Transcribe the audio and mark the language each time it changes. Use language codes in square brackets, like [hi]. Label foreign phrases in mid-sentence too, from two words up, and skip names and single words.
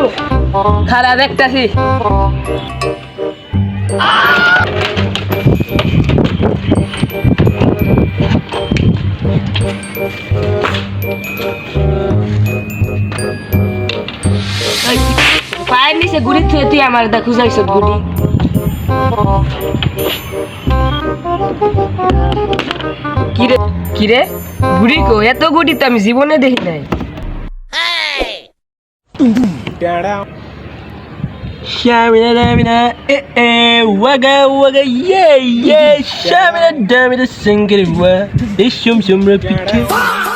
[bn] খারাপ দেখতাছি পায়ের নিচে গুড়ি থুয়ে তুই আমার দা খুঁজাইছ গুড়ি কিরে গুড়ি কো এত গুড়ি তো আমি জীবনে দেখি নাই Shamina damina waga waga yeah yeah Shamina damina sing it wa ishum shum repeat